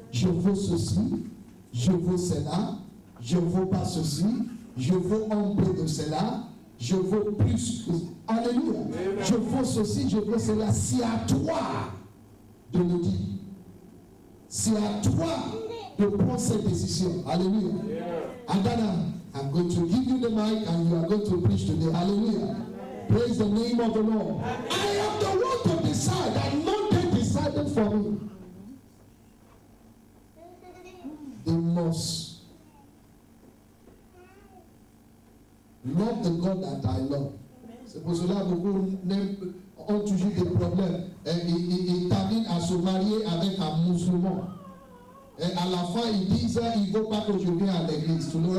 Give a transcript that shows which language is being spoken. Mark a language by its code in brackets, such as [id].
[fr] Je veux ceci, je veux cela, je ne veux pas ceci, je veux un peu de cela, je veux plus. Alléluia. Je veux ceci, je veux cela. C'est à toi de le dire. C'est à toi de prendre cette décision. Alléluia. [en] Adana, I'm going to give you the mic and you are going to preach today. Hallelujah. Praise the name of the Lord. I am the one to decide and not they decided for me. They must love the God that I love. [fr] C'est pour cela que beaucoup ont toujours des problèmes. Ils terminent à se marier avec un musulman. Et à la fin, ils disent, il ne faut pas que je vienne à l'église.